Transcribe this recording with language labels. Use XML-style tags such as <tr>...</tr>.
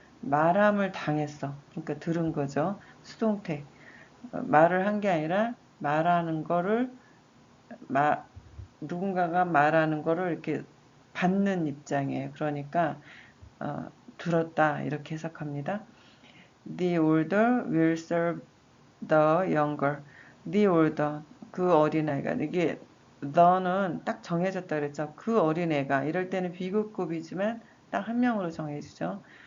<ko>말함을 당했어. 그러니까 들은 거죠. 수동태. 말을 한 게 아니라 말하는 거를 누군가가 말하는 거를 이렇게 받는 입장이에요. 그러니까 들었다 이렇게 해석합니다.</ko> <en>The older will serve the younger. The older</en> <ko>그 어린아이가 이게 the는 딱 정해졌다 그랬죠. 그 어린애가 이럴 때는 비급급이지만 딱 한 명으로 정해지죠.</ko>